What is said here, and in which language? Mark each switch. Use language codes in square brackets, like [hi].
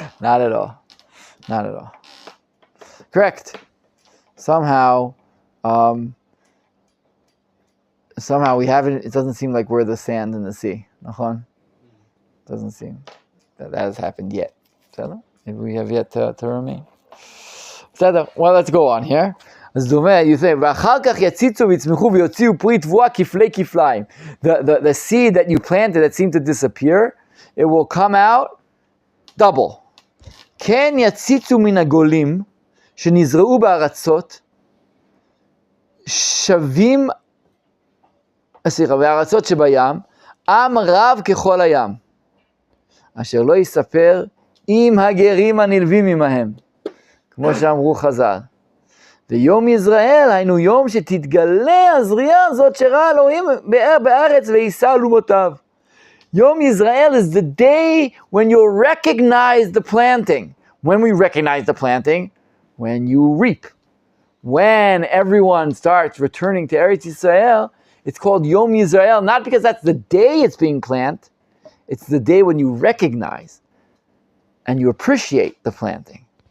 [en] Not at all. Not at all. Correct. Somehow we haven't. It doesn't seem like we're the sand in the sea. Machon? Doesn't seem that has happened yet. Maybe we have yet to remain. Well, let's go on here. [he] אז דומה, [en] you say, [he] ואחר כך יציצו ויצמחו ויוציאו פרי תבואה כפלי כפליים. [en] The seed that you planted that seemed to disappear, it will come out double. [he] כן יציצו מן הגולים שנזרעו בארצות שווים, בארצות שבים, עם רב ככל הים, אשר לא יספר עם הגרים הנלווים עמהם, כמו שאמרו חז"ל. ויום יזרעאל היינו יום שתתגלה הזריעה הזאת שראה אלוהים בארץ ויישא אלומותיו. [en] Yom Yisrael is the day when you'll recognize the planting. When we recognize the planting? When you reap. When everyone starts returning to Eretz Yisrael, it's called Yom Yisrael, not because that's the day it's being planted, it's the day when you recognize and you appreciate the planting.